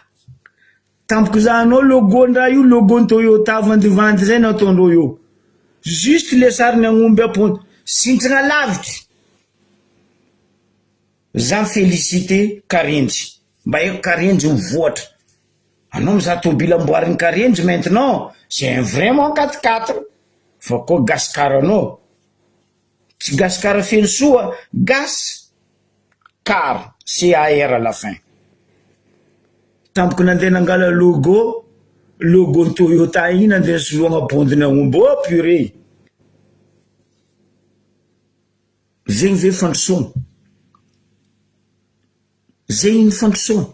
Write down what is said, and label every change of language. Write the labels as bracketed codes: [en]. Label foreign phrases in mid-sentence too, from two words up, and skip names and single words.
[mg] Tampoko zahanao logo-ndraha io, logo-ny Toyota vandivandy zay nataondreo io. [fr] Juste le [mg] sariny agnomby aponto. Sintragna lavitry. Jean Félicité Karenjy. Mba eko Karenjy mivoatra. Anao mizaha tôbily amboarin'ny Karenjy maintenant. [fr] C'est vraiment 4x4. [mg] Fa koa Gascar anao. Tsy Gascar feno soa. [fr] Car, C-A-R à la fin. [mg] Tampoko nandeha nangala logo ny Toyota igny nandeha soloagna bondiny agnomby. [fr] Oh purée. [mg] Zegny ve fandrosoana? Zegny ny fandrosoana.